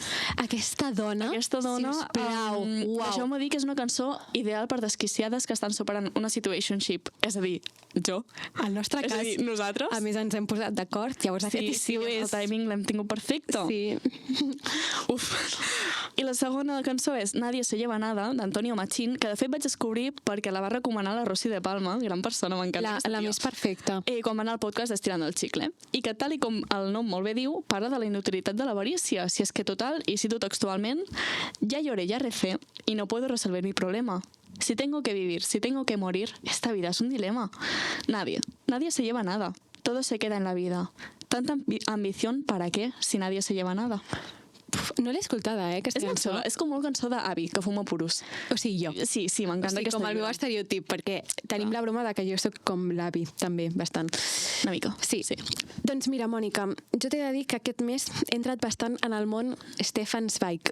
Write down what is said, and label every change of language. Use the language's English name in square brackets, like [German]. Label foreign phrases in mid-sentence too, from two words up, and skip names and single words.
[Catalan] Aquesta dona, sisplau, uau. Deixeu-me dir que és una cançó ideal per desquiciades que estan superant una situationship. És a dir, jo. Al nostre cas, és a dir, nosaltres. A més, ens hem posat d'acord, llavors aquest estiu és... el timing l'hem tingut perfecte. Sí. Uf. I la segona cançó és Nadie se lleva nada, d'Antonio Machín, que de fet vaig descobrir perquè la va recomanar la Rosy de Palma, gran persona, m'encanta. La més perfecta. Quan va anar al podcast d'Estirant el Xicle. I que, tal i com el nom molt bé diu, parla de la inutilitat de l'avarícia. Si és que total, i cito textualment, [Spanish] ya lloré, ya recé, y no puedo resolver mi problema. Si tengo que vivir, si tengo que morir, esta vida es un dilema. Nadie se lleva nada. Todo se queda en la vida. Tanta ambición, ¿para qué? Si nadie se lleva nada. [Catalan] No l'he escoltada, aquesta cançó. És com molt cançó d'avi, que fuma purus. O sigui, jo. Sí, m'encanta aquesta com el meu llibre. estereotip, perquè tenim la broma de que jo sóc com l'avi, també, bastant. Una mica. Sí. Doncs mira, Mònica, jo t'he de dir que aquest mes he entrat bastant en el món Stefan Zweig.